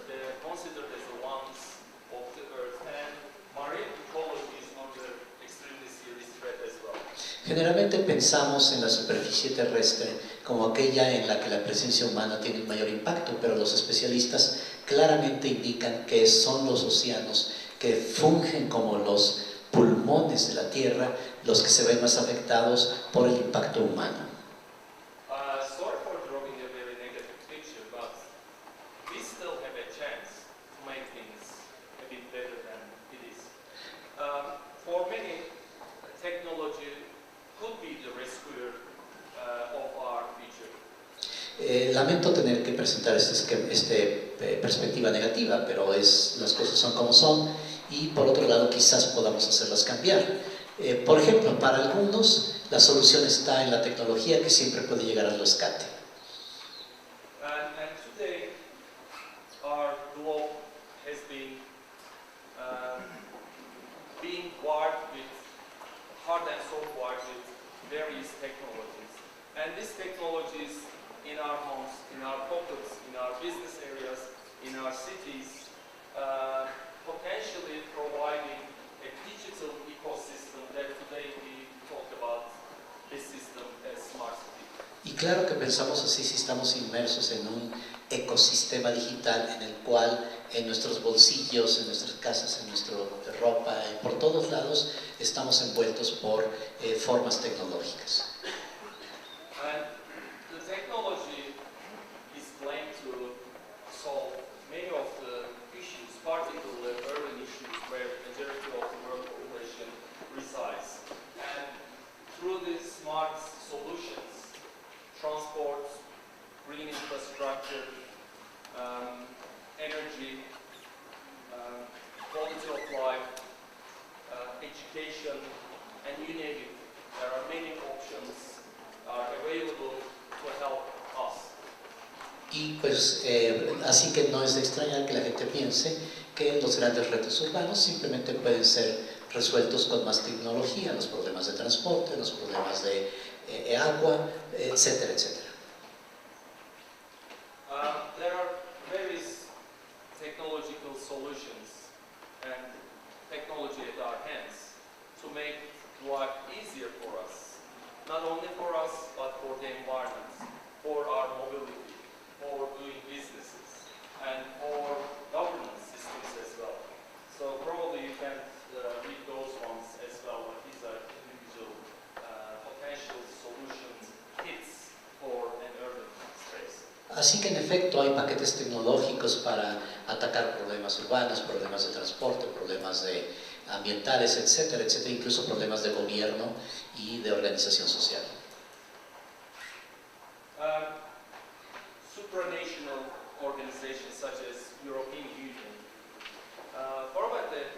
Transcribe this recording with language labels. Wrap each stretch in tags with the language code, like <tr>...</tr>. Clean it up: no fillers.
<en>They're considered as the ones of the Earth, and marine ecology is under extremely serious threat as well.</en> <es>Generalmente pensamos en la superficie terrestre como aquella en la que la presencia humana tiene un mayor impacto, pero los especialistas claramente indican que son los océanos que fungen como los pulmones de la Tierra los que se ven más afectados por el impacto humano.</es> <en>Sorry for drawing a very negative picture, but we still have a chance to make things a bit better than it is. For many, technology could be the rescuer of our future.</en> <es>Lamento tener que presentar esta perspectiva negativa, pero las cosas son como son y por otro lado quizás podamos hacerlas cambiar. Por ejemplo, para algunos la solución está en la tecnología que siempre puede llegar al rescate.</es> <en>And today, our globe has been being wired with hard and soft wired with various technologies. And these technologies in our homes, in our pockets, in our business areas, in our cities, potentially providing a digital ecosystem that today we talk about this system as smart city.</en> <es>Y claro que pensamos así si estamos inmersos en un ecosistema digital en el cual en nuestros bolsillos, en nuestras casas, en nuestra ropa, por todos lados estamos envueltos por formas tecnológicas.</es> <en>And the technology is claimed to solve many of the issues, particularly urban issues where the majority of the world population resides. And through these smart solutions, transport, green infrastructure, energy, quality of life, education, and you name it, there are many options are available to help us.</en> <es>Y pues así que no es de extrañar que la gente piense que los grandes retos urbanos simplemente pueden ser resueltos con más tecnología, los problemas de transporte, los problemas de agua, etcétera, etcétera.</es> <en>There are various technological solutions and technology at our hands to make life easier for us. Not only for us, but for the environment, for our mobility, for doing businesses, and for governance systems as well. So probably you can read those ones as well, but these are individual potential solutions, kits for an urban space.</en> <es>Así que en efecto hay paquetes tecnológicos para atacar problemas urbanos, problemas de transporte, problemas ambientales, etcétera, etcétera, incluso problemas de gobierno y de organización social.</es> <en>Supranational organizations such as European Union provide</en>